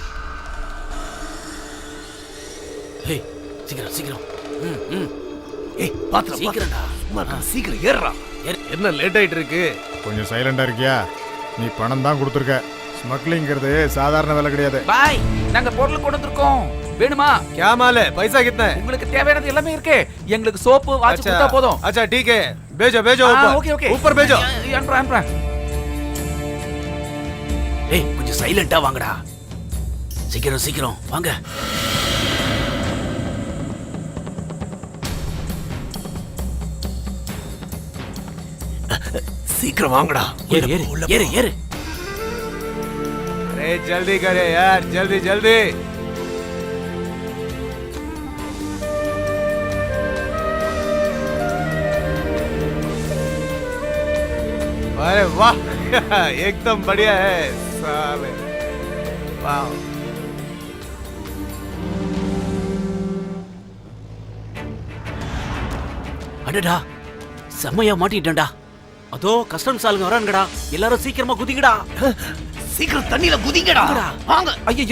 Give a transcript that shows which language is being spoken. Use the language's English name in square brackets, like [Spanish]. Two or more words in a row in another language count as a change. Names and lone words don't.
[Tamil] சீக்கிரம். பாத்து சீக்கிரம்டா. சீக்கிரம் ஏறா. என்ன லேட் ஆயிட்டு இருக்கு? கொஞ்சம் சைலண்டா இருக்கியா? நீ பணம் தான் கொடுத்துருக்க. ஸ்மக்லிங்கிறது சாதாரண வேலை கிடையாது. பாய், நாங்க பொருள் கொண்டு வந்திருக்கோம். வேணுமா? [Hindi] क्या माल है? पैसा कितना है? [Tamil] உங்களுக்கு தேவையானது எல்லாமே இருக்கு. எங்களுக்கு சோப்பு வாட்ச் கொடுத்தா போதும். [Hindi] अच्छा ठीक है, भेजो भेजो ऊपर. [English] Okay okay. [Hindi] ऊपर भेजो. [Tamil] அனுப்புறேன். ஏய் கொஞ்சம் சைலண்டா வாங்கடா. சீக்கிரம் சீக்கிரம் வாங்க. சீக்கிரம் வாங்கடா. ஏறு ஏறு ஏறு ஏறு. [Hindi] अरे जल्दी करे यार, जल्दी जल्दी. अरे वाह एकदम बढ़िया है साले. वाह. [Tamil] அடடா செம்மையா மாட்டிட்டேன்டா. அதோ கஸ்டம்ஸ் ஆளுங்க வரானுங்கடா. எல்லாரும் சீக்கிரமா குதிங்கடா. சீக்கிரம் தண்ணில குதிங்கடா. வாங்க. ஐயோ